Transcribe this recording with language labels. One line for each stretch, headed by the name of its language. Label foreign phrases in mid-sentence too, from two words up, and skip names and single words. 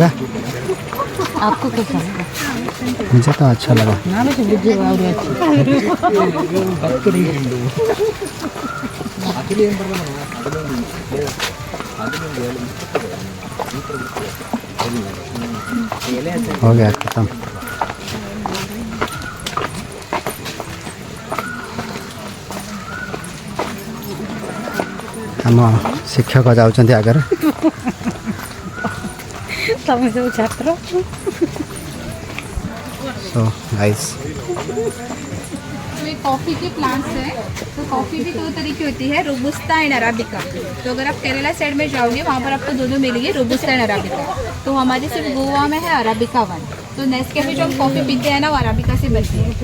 Hindi: आपको कैसा लगा? मुझे तो अच्छा लगा। ना मुझे बुद्धि और हो गया खत्म।
Odia: ଆମ ଶିକ୍ଷକ ଯାଉଛନ୍ତି ଆଗରେ। ତମେ ସବୁ ଛାତ୍ର।
English: So guys,
Hindi: तो ये कॉफ़ी के प्लांट्स हैं। तो कॉफ़ी भी 2 तरह की होती है,
English: robusta and arabica.
Hindi: तो अगर आप केरला साइड में जाओगे वहाँ पर आपको दोनों मिलेंगे,
English: robusta and arabica.
Hindi: तो हमारे सिर्फ गोवा में है अराबिका 1। तो नेस्कैफे जो हम कॉफ़ी पीते हैं ना, वो अराबिका से बनती है।